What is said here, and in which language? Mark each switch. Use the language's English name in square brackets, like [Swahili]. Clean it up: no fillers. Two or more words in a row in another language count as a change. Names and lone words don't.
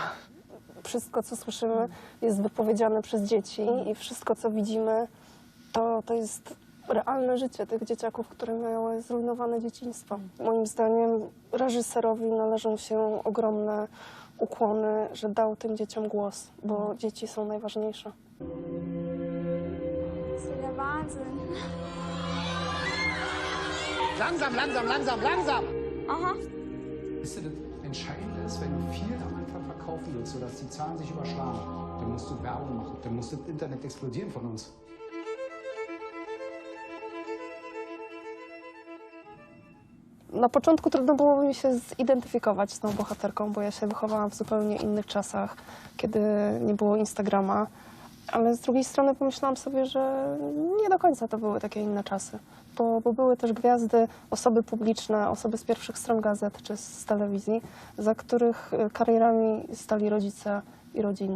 [Polish] Wszystko, co słyszymy, jest wypowiedziane przez dzieci i wszystko, co widzimy, to jest realne życie tych dzieciaków, które miały zrujnowane dzieciństwo. Moim zdaniem reżyserowi należą się ogromne ukłony, że dał tym dzieciom głos, bo dzieci są najważniejsze. [German] Langsam, langsam, langsam, langsam! Aha. Wisst ihr, das Entscheidende ist, wenn du viel am Anfang verkaufen willst, sodass die Zahlen sich überschlagen, dann musst du Werbung machen, dann muss das Internet explodieren von uns. [Polish] Na początku trudno było mi się zidentyfikować z tą bohaterką, bo ja się wychowałam w zupełnie innych czasach, kiedy nie było Instagrama, ale z drugiej strony pomyślałam sobie, że nie do końca to były takie inne czasy, bo były też gwiazdy, osoby publiczne, osoby z pierwszych stron gazet czy z telewizji, za których karierami stali rodzice i rodzina.